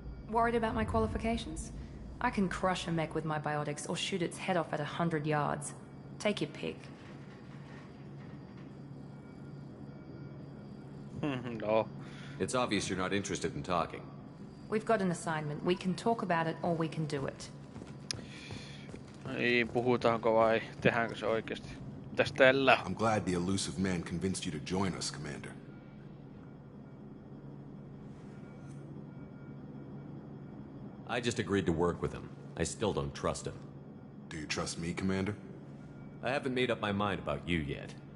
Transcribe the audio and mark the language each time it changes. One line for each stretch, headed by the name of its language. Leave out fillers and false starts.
English: Worried about my qualifications? I can crush a mech with my biotics or shoot its head off at 100 yards. Take your pick. No. It's obvious you're not interested in talking. We've got an assignment. We can talk about it or we can do it.
Finnish: Ei, puhutaanko vai tehdäänkö se oikeesti? Mitäs tällä?
English: I'm glad the elusive man convinced you to join us, Commander. I just agreed to work with him. I still don't trust him. Do you trust me, Commander? I haven't made up my mind about you yet.